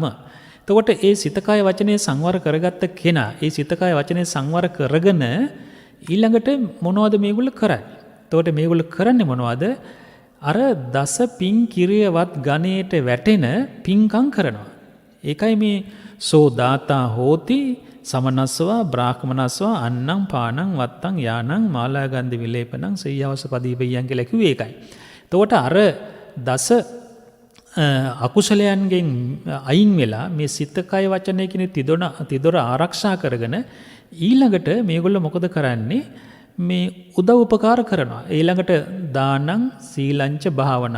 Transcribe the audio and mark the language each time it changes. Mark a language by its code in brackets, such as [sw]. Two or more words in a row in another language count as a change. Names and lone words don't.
[si] එතකොට ඒ සිත, කය, වචනේ සංවර කරගත්ත කෙනා ඒ සිත, කය, වචනේ සංවර කරගෙන ඊළඟට මොනවද මේගොල්ලෝ කරන්නේ? එතකොට මේගොල්ලෝ කරන්නේ මොනවද? අර දස පින් කිරියවත් ගණේට වැටෙන පින්කම් කරනවා. ඒකයි මේ [pi] සෝ දාතා හෝති සමනස්වා බ්‍රාහ්මනස්වා අන්නම් පානං වත්තං යානං මාලාගන්ධ විලේපනං සෙය්‍යවස පදීපයන් [si] කියලා කිව්වේ ඒකයි. එතකොට අර දස අකුසලයන්ගෙන් අයින් වෙලා මේ සිත, කය, වචනය කියන තිදොර ආරක්ෂා කරගෙන ඊළඟට මේගොල්ලෝ මොකද කරන්නේ? මේ උදව් උපකාර කරනවා. ඊළඟට [pi] දානං සීලංච භාවනා.